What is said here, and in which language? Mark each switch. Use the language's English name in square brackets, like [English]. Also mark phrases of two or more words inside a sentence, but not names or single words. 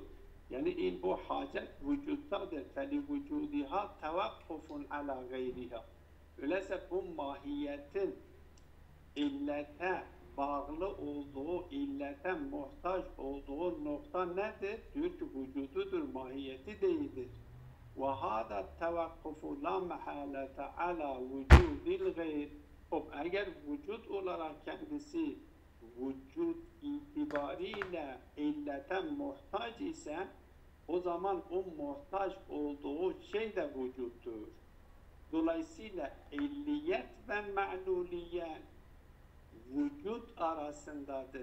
[Turkish] Yani bu hacet vücuttadır. [Arabic] فلوجودها توقف على غيرها. [Turkish] Öyleyse bu mahiyetin illete bağlı olduğu, illete muhtaç olduğu nokta nedir? Diyor ki vücududur, mahiyeti değildir. [Arabic] وَهَذَا التَّوَقُّفُ لَا مَحَالَةَ عَلَى وُجُودِ الْغَيْرِ. [Turkish] Eğer vücut olarak kendisi vücut itibariyle illete muhtaç ise o zaman o muhtaç olduğu şey de vücuttur. Dolayısıyla illiyet ve ma'luliyet vücut arasındadır.